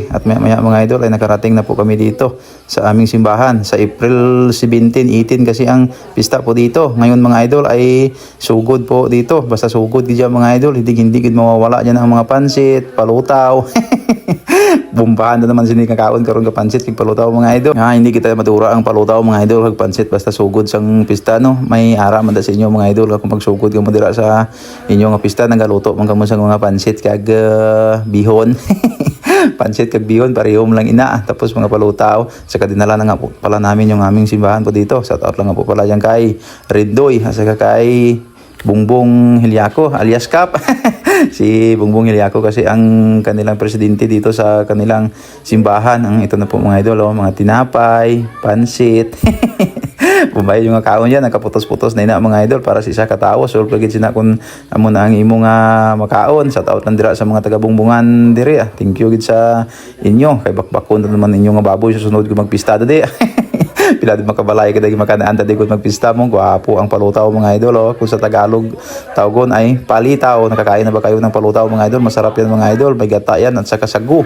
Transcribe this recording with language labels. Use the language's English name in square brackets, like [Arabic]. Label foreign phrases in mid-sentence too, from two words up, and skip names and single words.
[Filipino] At maya mga idol ay nakarating na po kami dito sa aming simbahan. Sa April 17, 18 kasi ang pista po dito. Ngayon mga idol ay sugod po dito. Basta sugod dyan mga idol. Hindi mawawala dyan ang mga pansit, palutaw. [Hiligaynon] Bumbahan na naman sini kakaon karon ka pansit kag palutaw mga idol. Hindi kita madura ang palutaw mga idol kag pansit basta sugod sang pista no. May ara man da sa inyo mga idol kung magsugod ka mo dira sa inyo nga pista nagaluto man kamo sang mga pansit kag bihon. Pansit kag bihon parehom lang ina [Filipino] tapos mga palutaw saka dinala na nga po pala namin yung aming simbahan po dito. Shout out lang nga po pala yan kay Reddoy saka kay Bongbong Heliaco alias Cap. Si Bongbong Heliaco kasi ang kanilang presidente dito sa kanilang simbahan. Ang ito na po mga idol, mga tinapay, pansit. [Hiligaynon] Bumay yung kaon yan, nakaputos-putos na ina mga idol para sa isa katao. So, plugin sina kung amo na ang imong makaon. Shout out lang dira sa mga taga-Bungbungan dire. Thank you gid sa inyo. Kay bakbakon na naman inyo nga baboy susunod ko magpista dade. Pila din makabalay kada makanaan tadi kung magpista mo gwapo ang palutaw mga idol kung sa Tagalog tawgon ay palitaw. [Filipino] Nakakain na ba kayo ng palutaw mga idol? Masarap yan mga idol, may gata yan at saka sagu.